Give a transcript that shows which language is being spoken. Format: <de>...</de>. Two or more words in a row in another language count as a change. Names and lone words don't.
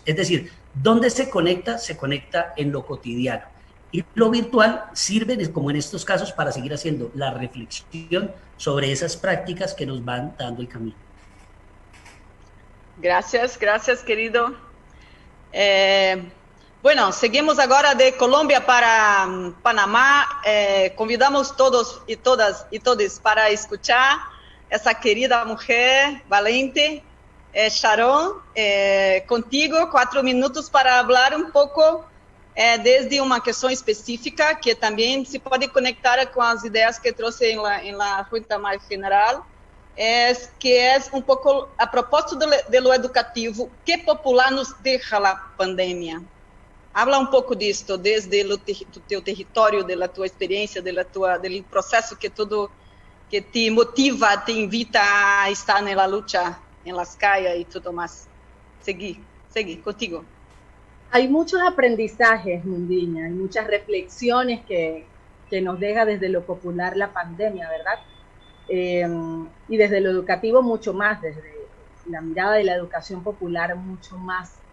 <es>Es decir, ¿dónde se conecta? Se conecta en lo cotidiano. Y lo virtual sirve, como en estos casos, para seguir haciendo la reflexión sobre esas prácticas que nos van dando el camino. Gracias, querido. Bueno,</es> <pt>seguimos agora de Colômbia para Panamá. Convidamos todos e todos para escuchar essa querida mulher valente, Sharon, contigo 4 minutos para falar um pouco desde uma questão específica que também se pode conectar com as ideias que trouxe em la Junta mais general. Que é um pouco a propósito</pt> <es>de lo educativo,</es> <pt>que popular nos deixa a pandemia. Habla um pouco disto, desde o teu território, da tua experiência, do processo que te motiva, te invita a estar na luta, em</pt> <es>las calles</es> <pt>e tudo mais.</pt> <es>Seguí contigo. Hay muchos aprendizajes, Mundiña, hay muchas reflexiones que nos deja desde lo popular la pandemia, ¿verdad? Y desde lo educativo mucho más, desde la mirada de la educación popular mucho más.</es>